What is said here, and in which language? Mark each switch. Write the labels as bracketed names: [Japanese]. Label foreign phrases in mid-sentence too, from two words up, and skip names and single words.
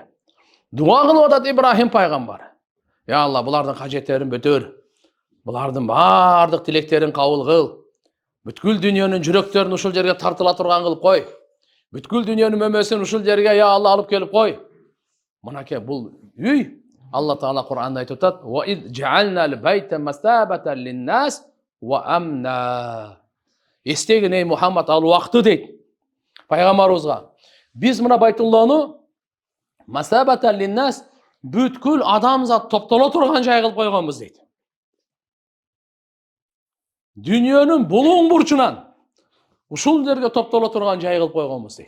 [Kyrgyz] Дуа кылып атат Ибрахим пайгамбар. Я Алла, булардын кажеттерин бүтөр. Булардын бардык тилектерин кабыл кыл. Бүткүл дүйнөнүн жүрөктөрүн ушул жерге тартыла турган кылып кой. Бүткүл дүйнөнүн мөмөсүн ушул жерге я Алла алып келип кой. Мынакей бул үй Алла Таала Кур'анда айтып атат: [Arabic] "وإذ جعلنا البيت مثابة للناس وأمنا." [Kyrgyz] Эстегин ей Мухаммад, ал убакты дейт пайгамбарыбызга. Биз мына Байтулланы [Arabic] مثابة للناس [Kyrgyz] бүткүл адамзат топтоло турган жай кылып койгонбуз дейт. Дүйнөнүн булуң бурчунан ушул жерге топтоло турган жай кылып койгонбуз дейт.